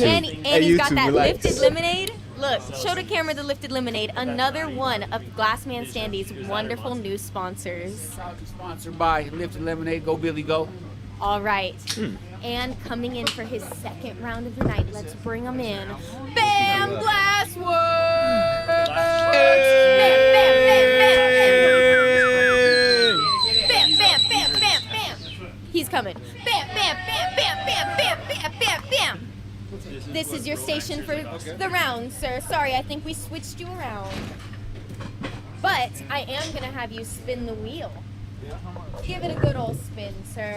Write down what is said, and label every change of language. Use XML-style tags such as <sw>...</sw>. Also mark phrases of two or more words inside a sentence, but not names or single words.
<en>And he's got YouTube, that relax. lifted lemonade. Look, show the camera the lifted lemonade. Another one of Glassman Standy's wonderful new sponsors. Sponsored by Lifted Lemonade. Go Billy, go. All right. And coming in for his second round of the night, let's bring him in. Bam Glassworks! Bam, bam, bam, bam, bam, bam. Bam, bam, bam, bam, bam. He's coming. Bam, bam, bam, bam, bam, bam, bam, bam, bam. This is your station for the round, sir. Sorry, I think we switched you around. But I am going to have you spin the wheel. Give it a good old spin, sir.</en>